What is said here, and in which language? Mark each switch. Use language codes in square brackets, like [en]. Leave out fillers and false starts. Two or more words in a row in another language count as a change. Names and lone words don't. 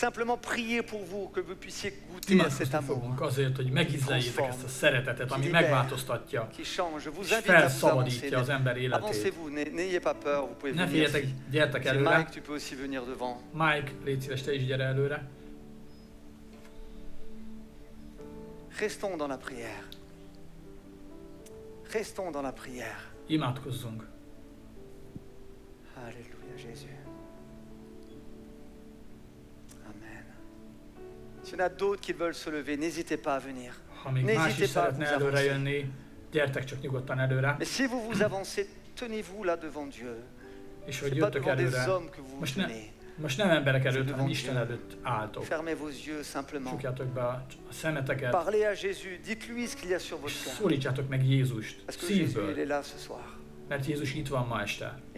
[hu] Imádkozni fogunk azért, hogy megízleljétek ezt a szeretetet, ami megváltoztatja, és felszabadítja az ember életét. Ne féljetek, gyertek előre. Mike, légy szíves, te is gyere előre. [fr] Restons dans la prière. Restons dans la prière. [hu] Imádkozzunk. [fr] Alléluia, Jésus. Amen. S'il y en a d'autres qui veulent se lever, n'hésitez pas à venir. [hu] Ha még más is szeretne előre jönni, gyertek csak nyugodtan előre. [fr] Mais si vous vous avancez, tenez-vous là devant Dieu. [hu] És hogy jöttök előre, most nem emberek előtt, hanem Isten előtt álltok. Csukjátok be a szemeteket, és szólítsátok meg Jézust szívből, mert Jézus itt van ma este.